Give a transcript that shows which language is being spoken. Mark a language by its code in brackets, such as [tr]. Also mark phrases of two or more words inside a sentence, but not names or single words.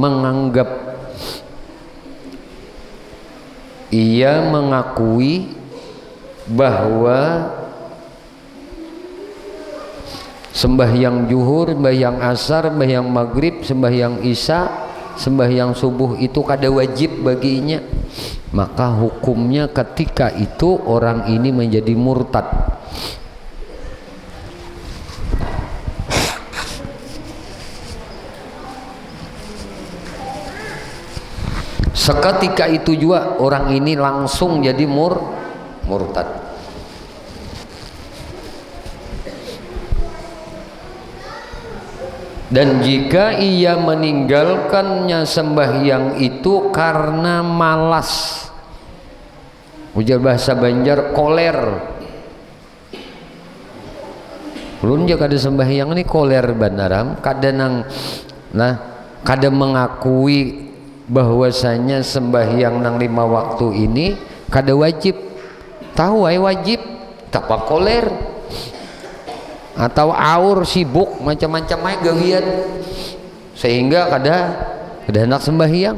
[id] mengakui bahwa sembahyang zuhur, sembahyang asar, sembahyang maghrib, sembahyang isya, sembahyang subuh itu kada wajib baginya, maka hukumnya ketika itu orang ini menjadi murtad. Seketika itu juga orang ini langsung jadi murtad. Dan jika ia meninggalkannya sembahyang itu karena malas, ujar bahasa Banjar koler, [bjn] ulun jika ada sembahyang ini koler banaram, kadang kada mengakui bahwasanya sembahyang nang 5 waktu ini kada wajib, tahu ay wajib tapa koler atau aur sibuk macam-macam ay gawian sehingga kada hendak sembahyang.